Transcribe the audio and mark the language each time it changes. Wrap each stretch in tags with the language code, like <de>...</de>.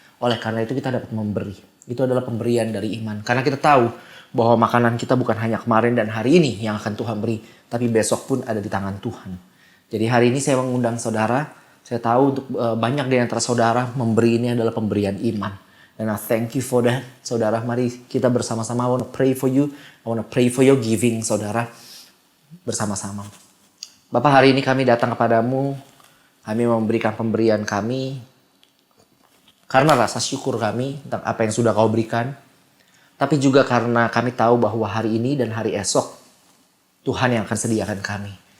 <id>Oleh karena itu kita dapat memberi. Itu adalah pemberian dari iman. Karena kita tahu bahwa makanan kita bukan hanya kemarin dan hari ini yang akan Tuhan beri, tapi besok pun ada di tangan Tuhan. Jadi hari ini saya mengundang saudara. Saya tahu untuk banyak di antara saudara memberi ini adalah pemberian iman. Dan</id> <en>I thank you for that.</en> <id>Saudara, mari kita bersama-sama.</id> <en>I want to pray for you. I want to pray for your giving, saudara.</en> <id>Bersama-sama. Bapak, hari ini kami datang kepadamu. Kami memberikan pemberian kami karena rasa syukur kami tentang apa yang sudah kau berikan. Tapi juga karena kami tahu bahwa hari ini dan hari esok Tuhan yang akan sediakan kami.</id>